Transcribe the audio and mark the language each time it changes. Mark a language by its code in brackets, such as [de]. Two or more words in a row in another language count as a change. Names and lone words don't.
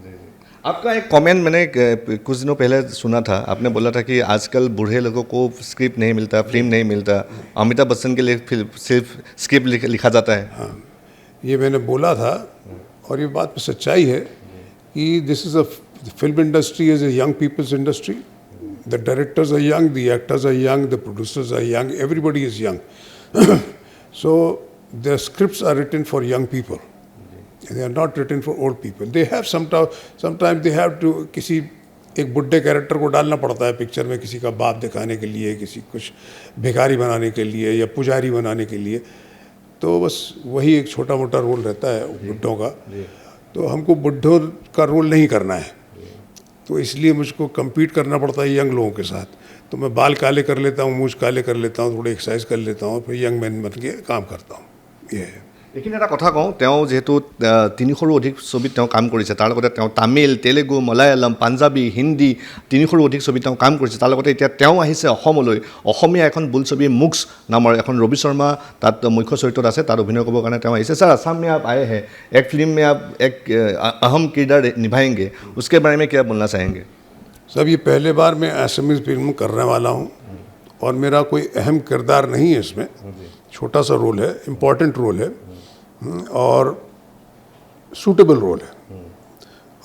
[hi] आपका एक कमेंट मैंने कुछ दिनों पहले सुना था, आपने बोला था कि आजकल बूढ़े लोगों को स्क्रिप्ट नहीं मिलता, फिल्म नहीं मिलता, अमिताभ बच्चन के लिए सिर्फ स्क्रिप्ट लिखा जाता है। हाँ, ये मैंने बोला था और ये बात में सच्चाई है कि [en] this is a film industry is a young people's industry. The directors are young, the actors are young, the producers are young, everybody is young. So their scripts are written for young people. They are not written for old people. They have sometimes they have to [hi] किसी एक बुड्ढे कैरेक्टर को डालना पड़ता है पिक्चर में, किसी का बाप दिखाने के लिए, किसी कुछ भिखारी बनाने के लिए या पुजारी बनाने के लिए। तो बस वही एक छोटा मोटा रोल रहता है बुड्ढों का। तो हमको बुड्ढों का रोल नहीं करना है, तो इसलिए मुझको कम्पीट करना पड़ता है यंग लोगों के साथ। तो मैं बाल काले कर लेता हूँ, मूछ काले कर लेता हूँ, थोड़ी एक्सरसाइज कर लेता हूँ, फिर [en] young man [hi] बन के काम करता हूँ। ये है। [as] लेकिन এটা কথা কওঁ, তেওঁ যেহেতু 300ৰো অধিক ছবিত তেওঁ কাম কৰিছে, তাৰ লগতে তেওঁ তামিল, তেলেগু, মালায়ালম, পাঞ্জাবী, হিন্দী 300ৰো অধিক ছবিত তেওঁ কাম কৰিছে। তাৰ লগতে এতিয়া তেওঁ আহিছে অসমলৈ, অসমীয়া এখন বোলছবি মুক্স নামৰ এখন ৰবি শৰ্মা তাত মুখ্য চৰিত্ৰত আছে, তাত অভিনয় কৰিবৰ কাৰণে তেওঁ আহিছে। [hi] सर असम में आप आए हैं, एक फिल्म में आप एक अहम किरदार निभाएंगे, उसके बारे में क्या बोलना चाहेंगे? सब ये पहले बार मैं [en] Assamese film [hi] करने वाला हूँ और मेरा कोई अहम किरदार नहीं है इसमें, छोटा सा रोल है, [en] important role [hi] है और [en] suitable role [hi] है।